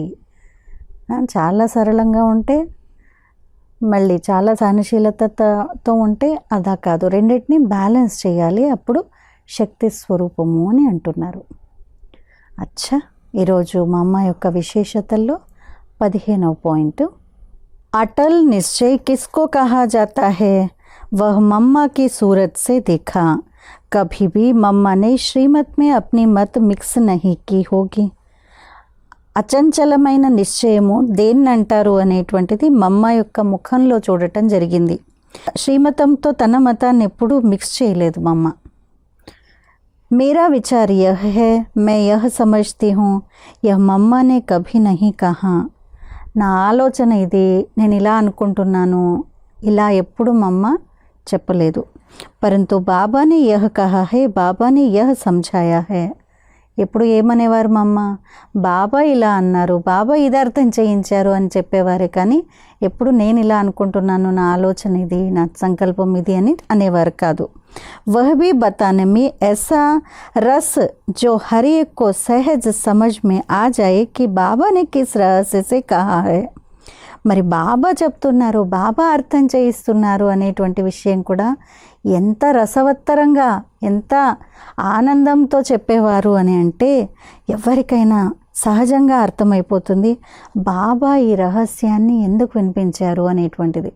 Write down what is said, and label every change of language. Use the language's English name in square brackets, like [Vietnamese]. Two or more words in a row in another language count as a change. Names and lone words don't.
[Telugu] చాలా సరళంగా ఉంటే మళ్ళీ చాలా సహనశీలతతో ఉంటే అదా కాదు, రెండింటినీ బ్యాలెన్స్ చేయాలి, అప్పుడు శక్తి స్వరూపము అని అంటున్నారు. అచ్చా, ఈరోజు మా అమ్మ యొక్క విశేషతల్లో 15వ పాయింట్, [Hindi] अटल निश्चय किसको कहा जाता है? वह मम्मा की सूरत से देखा. कभी भी मम्मा ने श्रीमत में अपनी मत मिक्स नहीं की होगी. [Telugu] అచంచలమైన నిశ్చయము దేన్ని అంటారు అనేటువంటిది మమ్మ యొక్క ముఖంలో చూడటం జరిగింది. శ్రీమతంతో తన మతాన్ని ఎప్పుడూ మిక్స్ చేయలేదు మమ్మ. [Hindi] मेरा विचार यह है, मैं यह समझती हूँ, यह मम्मा ने कभी नहीं कहा. [Telugu] నా ఆలోచన ఇది, నేను ఇలా అనుకుంటున్నాను, ఇలా ఎప్పుడు మమ్మ చెప్పలేదు. [Hindi] परंतु बाबा ने यह कहा है, बाबा ने यह समझाया है. [Telugu] ఎప్పుడు ఏమనేవారు మా అమ్మ, బాబా ఇలా అన్నారు, బాబా ఇది అర్థం చేయించారు అని చెప్పేవారే, కానీ ఎప్పుడు నేను ఇలా అనుకుంటున్నాను, నా ఆలోచన ఇది, నా సంకల్పం ఇది అని అనేవారు కాదు. [Hindi] वह भी बताने में ऐसा रस जो हर एक को सहज समझ में आ जाए कि बाबा ने किस रहस्य से कहा है. [Telugu] మరి బాబా చెప్తున్నారు, బాబా అర్థం చేయిస్తున్నారు అనేటువంటి విషయం కూడా ఎంత రసవత్తరంగా, ఎంత ఆనందంతో చెప్పేవారు అని అంటే ఎవరికైనా సహజంగా అర్థమైపోతుంది బాబా ఈ రహస్యాన్ని ఎందుకు వినిపించారు అనేటువంటిది.